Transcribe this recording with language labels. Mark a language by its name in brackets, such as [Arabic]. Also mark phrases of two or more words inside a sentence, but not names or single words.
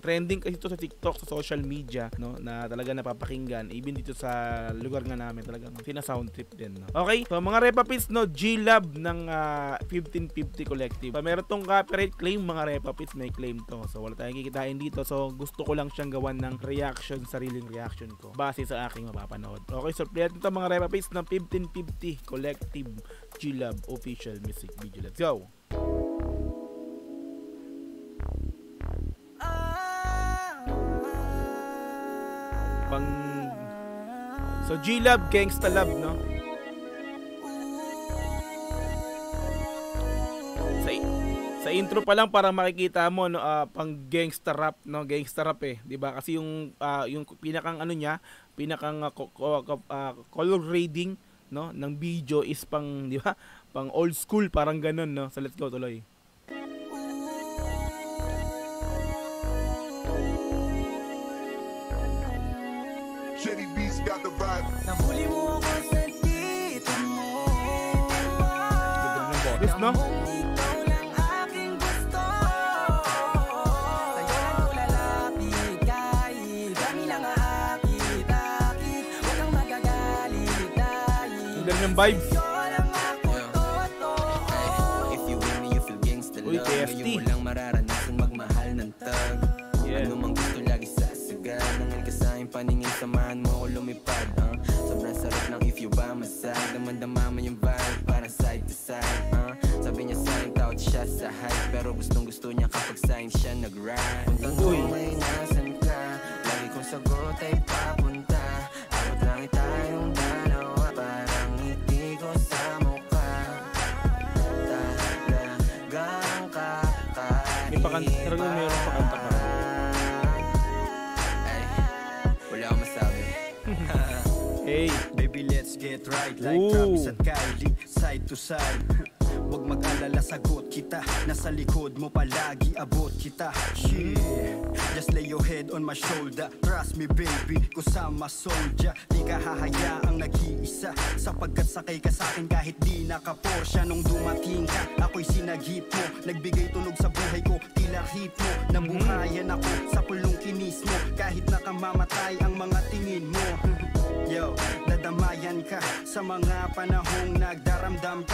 [Filipino] Trending kasi ito sa TikTok, sa [English] social media [Filipino] no, na talaga napapakinggan even dito sa lugar nga namin talagang sina-sound trip din, no? Okay, so mga repapits, no, G-Love ng 1550 Collective. So, meron tong copyright claim mga repapits, may claim to. So wala tayong kikitain dito. So gusto ko lang siyang gawan ng reaction, sariling reaction ko base sa aking mapapanood. Okay, so play natin mga repapits ng 1550 Collective G-Love [English] official music video. Let's go. [Filipino] So G-Love, Gangsta Love, no? Sa intro pa lang parang makikita mo no, pang [English] gangsta rap, [Filipino] no? [English] Gangsta rap [Filipino] eh, 'di ba? Kasi yung pinakang ano niya, pinakang [English] color grading, [Filipino] no, ng video is pang, 'di ba? Pang [English] old school, [Filipino] parang ganun, no? So [English] let's go [Filipino] tuloy. Nahuli mo ako sa dito mo. This, no? Ikaw lang aking gusto. Sa'yo lang ko lalapit kahit kami lang aakit-akit. Huwag kang magagalit dahil ang ganda ng vibes. sa'yo lang ako totoo. [English] If you with me, you feel gangsta [Filipino] Uy, love. KFT. Ngayon mo lang mararanasan magmahal ng tag. [English] Yeah. [Filipino] Ano mang gusto lagi sasagat. Nangal ka sa aking paningin, samahan mo ako lumipad. Sobrang sarap lang [English] if you by my side. [Filipino] Damandama mo yung vibe, parang [English] side to side. [Filipino] Sabi niya sa'yo, tawad siya sa hype. Pero gustong gusto niya kapag sa'yo siya nag-ride. Kung tanong may nasan ka, lagi kong sagot ay papunta. Abot lang tayong dalawa, parang ngiti ko sa mukha. Talagang kakaiba. May pakanta, mayroong pakanta ka. Ay, wala akong masabi. Hey. [English] Baby, let's get right like Ooh. Travis at Kylie, side to side. [Filipino] Huwag mag-alala, sagot kita. Nasa likod mo palagi, abot kita. [English] Yeah. Just lay your head on my shoulder. Trust me baby, kusama soldier. [Filipino] Di ka hahayaang nag-iisa, sapagkat sakay ka sa'kin kahit di naka-Porsche. Nung dumating ka, ako'y sinagip mo. Nagbigay tunog sa buhay ko, tila ritmo. Nabuhayan ako sa pulong kinis mo. Kahit nakamamatay ang mga tingin mo. Yo, nadamayan ka sa mga panahong nagdaramdam ka.